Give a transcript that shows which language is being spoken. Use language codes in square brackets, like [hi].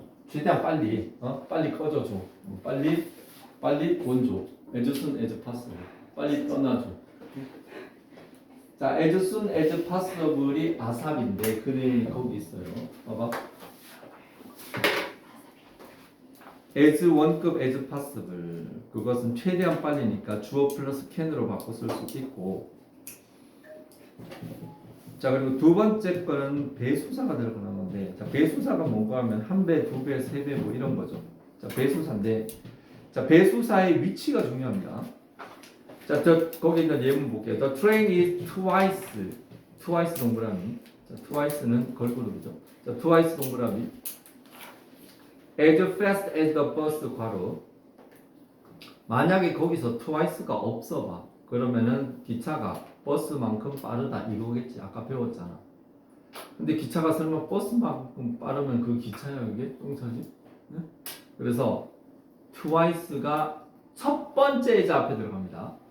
[ko] 최대한 빨리, 빨리 꺼져줘. 빨리 돈 줘. [en] as soon as possible. [ko] 빨리 떠나줘. 자, [en] as soon as possible [ko] 이 아삽인데 그림이 거기 있어요. 봐봐. [en] as [ko] 원급 [en] as possible. [ko] 그것은 최대한 빨리니까 주어 플러스 can으로 바꿔 쓸 수 있고. 자, 그리고 두 번째 거는 배수사가 들어가는 건데, 자, 배수사가 뭔가 하면 한 배, 두 배, 세 배 뭐 이런 거죠. 자, 배수사인데, 자, 배수사의 위치가 중요합니다. 자, 거기 있는 예문 볼게요. [en] The train is twice [ko] 동그라미. 자, twice는 걸그룹이죠. 자, twice 동그라미. [en] as fast as the bus [ko] 괄호. 만약에 거기서 twice가 없어 봐. 그러면은 기차가 버스만큼 빠르다 이거겠지. 아까 배웠잖아. 근데 기차가 설마 버스만큼 빠르면 그 기차야 이게 똥차지? 네? 그래서 twice가 첫 번째 이자 앞에 들어갑니다.